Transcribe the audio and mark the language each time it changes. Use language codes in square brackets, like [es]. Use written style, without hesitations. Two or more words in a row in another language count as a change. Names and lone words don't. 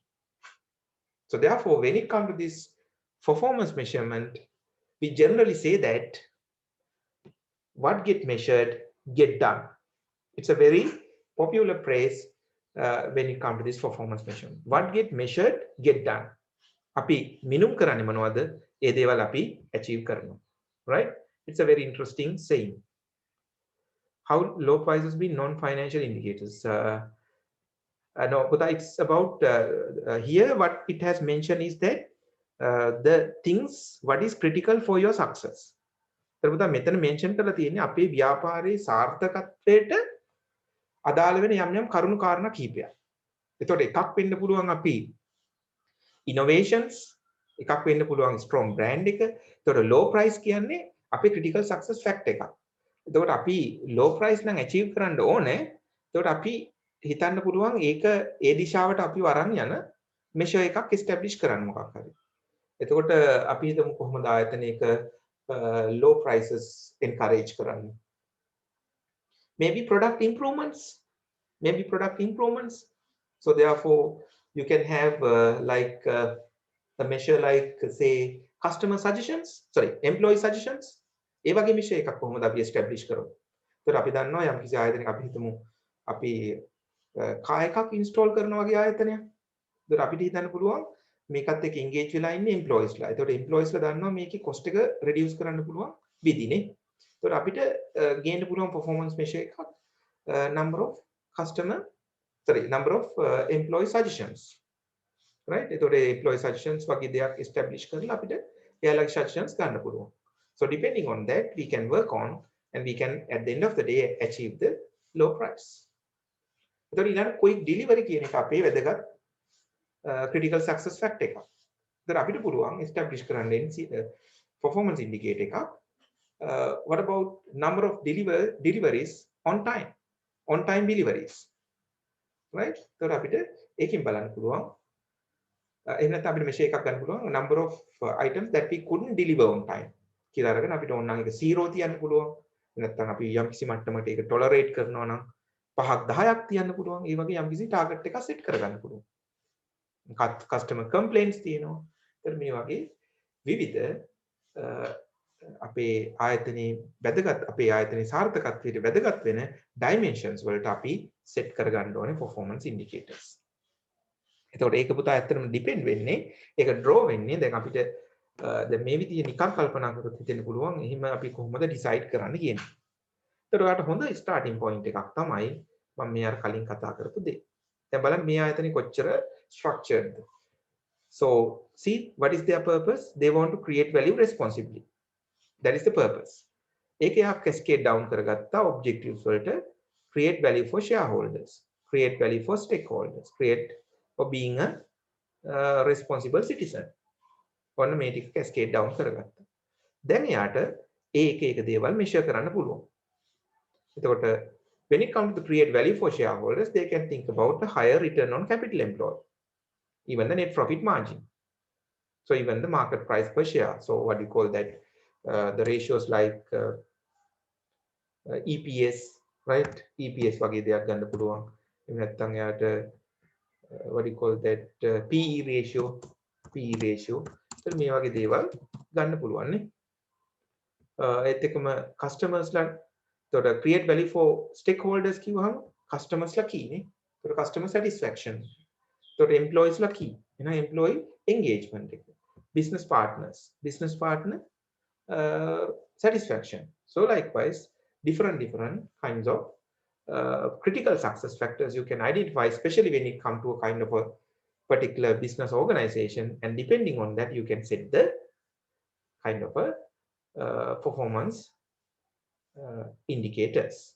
[en] So therefore, when it comes to this performance measurement, we generally say that what get measured get done. It's a very popular phrase when it comes to this performance measurement. What get measured get done. [si] අපි මිනුම් කරන්නේ මොනවද? ඒ දේවල් අපි achieve කරනවා. [en] Right? It's a very interesting saying. How low prices be non-financial indicators? No, but it's about here what it has mentioned is that the things what is critical for your success. [si] එතකොට මෙතන මෙන්ෂන් කරලා තියෙන්නේ අපේ ව්‍යාපාරයේ සාර්ථකත්වයට අදාළ වෙන යම් යම් කරුණු කාරණා කිහිපයක්. එතකොට එකක් වෙන්න පුළුවන් අපි innovations, එකක් වෙන්න පුළුවන් [en] strong brand [si] එක. එතකොට [en] low price [si] කියන්නේ අපේ [en] critical success fact [si] එකක්. එතකොට අපි [en] low price [si] නම් achieve කරන්න ඕනේ. එතකොට අපි හිතන්න පුළුවන් ඒක ඒ දිශාවට අපි වරන් යන measure එකක් establish කරන්න මොකක් හරි. එතකොට අපි හිතමු කොහොමද ආයතනයක [en] low prices [si] encourage කරන්නේ. [en] Maybe product improvements. Maybe product improvements. So therefore, you can have a measure like say customer suggestions, sorry, employee suggestions. [si] ඒ වගේ measure එකක් කොහොමද අපි establish කරන්නේ. ඒතර අපි දන්නවා යම් කිසි ආයතනයක අපි හිතමු අපි කා එකක් install කරනවා වගේ ආයතනයක්. ඒතර අපිට හිතන්න පුළුවන් මේකත් එක්ක engage වෙලා ඉන්නේ employeesලා. ඒතකොට employeesලා දන්නවා මේකේ cost එක reduce කරන්න පුළුවන් විදිහනේ. ඒතකොට අපිට ගේන්න පුළුවන් [en] performance measure [si] එකක් [en] number of employee suggestions. [si] Right? ඒතකොට [en] employee suggestions [si] වගේ දෙයක් establish කරලා අපිට එයාලගේ suggestions ගන්න පුළුවන්. [en] So depending on that we can work on and we can at the end of the day achieve the low price. [si] ඒතකොට ඊළඟ [en] quick delivery [si] කියන එක අපේ වැදගත් [en] critical success fact [si] එකක්. ඒතර අපිට පුළුවන් establish කරන්න [en] performance indicator [si] එකක්. [en] What about number of deliveries on time? On time deliveries. Right? [si] ඒතර අපිට ඒකෙන් බලන්න පුළුවන්. එහෙම නැත්නම් අපිට [en] measure [si] එකක් ගන්න පුළුවන් [en] number of items that we couldn't deliver on time. [si] කියලා අරගෙන අපිට ඕන නම් ඒක 0 තියන්න පුළුවන්. නැත්නම් අපි යම් කිසි මට්ටමකට ඒක tolerate කරනවා නම් 5ක් 10ක් තියන්න පුළුවන්. ඒ වගේ යම් කිසි target එකක් set කරගන්න පුළුවන්. [en] customer complaints [si] තියෙනවා. ඒතර මේ වගේ විවිධ අපේ ආයතනයේ වැදගත් අපේ ආයතනයේ සාර්ථකත්වයට වැදගත් වෙන dimensions වලට අපි set කරගන්න ඕනේ [en] performance indicators. [si] එතකොට ඒක පුතා ඇත්තටම depend වෙන්නේ ඒක draw වෙන්නේ දැන් අපිට දැන් මේ විදිහේ නිකන් කල්පනා කරොත් හිතෙන්න පුළුවන් එහෙම අපි කොහොමද decide කරන්න කියන්නේ. එතකොට ඔයාලට හොඳ [en] starting point [si] එකක් තමයි මම මේ අර කලින් කතා කරපු දේ. දැන් බලන්න මේ ආයතනේ කොච්චර structured. [en] So see what is their purpose? They want to create value responsibly. That is the purpose. [si] ඒක යා [en] cascade down [si] කරගත්තා [en] objectives වලට create value for shareholders, create value for stakeholders, create for being a responsible citizen. [si] ඔන්න මේ ටික [en] cascade down [si] කරගත්තා. දැන් යාට ඒ එක දේවල් measure කරන්න පුළුවන්. [en] එතකොට when it comes to create value for shareholders, they can think about the higher return on capital employed, even the net profit margin. So even the market price per share. So what do you call that? The ratios like EPS, right? [si] EPS වගේ දෙයක් ගන්න පුළුවන්. එහෙම නැත්නම් යාට [en] what do you call that? PE ratio. [si] ඒත් මේ වගේ දේවල් ගන්න පුළුවන් නේ. ඒත් එකම customers-ලා එතකොට [en] create value for stakeholders [si] කිව්වහම customers-ලා key නේ. එතකොට [en] customer satisfaction. [si] එතකොට employees-ලා key. එහෙනම් [en] employee engagement [si] එක. [en] Business partner satisfaction. So likewise, different kinds of critical success factors you can identify, especially when it comes to a kind of a particular business organization, and depending on that, you can set the kind of a performance indicators.